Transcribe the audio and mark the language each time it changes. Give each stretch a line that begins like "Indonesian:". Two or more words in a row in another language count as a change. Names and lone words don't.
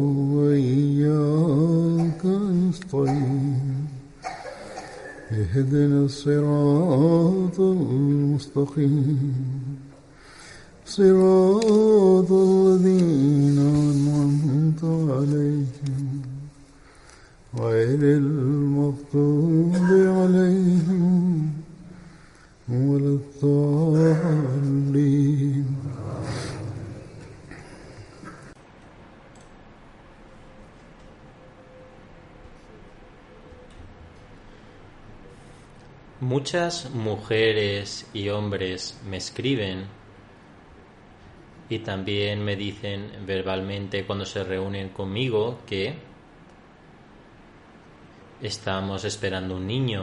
Arabic: وإياك نستعين اهدنا الصراط المستقيم صراط الذين أنعمت عليهم غير المغضوب عليهم ولا الضالين.
Spanish: Muchas mujeres y hombres me escriben y también me dicen verbalmente cuando se reúnen conmigo que estamos esperando un niño.